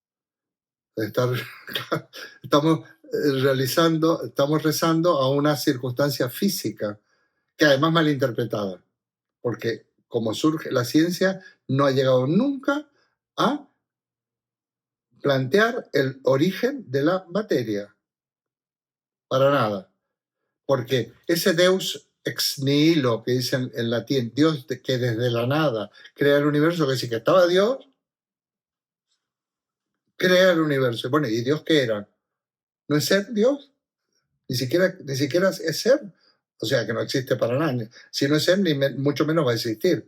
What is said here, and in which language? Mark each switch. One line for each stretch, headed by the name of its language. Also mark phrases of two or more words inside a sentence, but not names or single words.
Spanish: Estamos rezando a una circunstancia física, que además malinterpretada, porque como surge la ciencia, no ha llegado nunca a plantear el origen de la materia. Para nada. Porque ese
Latin: Deus ex nihilo
Spanish: que dicen en latín, Dios que desde la nada crea el universo, que sí que estaba Dios, crea el universo. Bueno, ¿y Dios qué era? ¿No es ser Dios? Ni siquiera es ser. O sea, que no existe para nada. Si no es ser, mucho menos va a existir.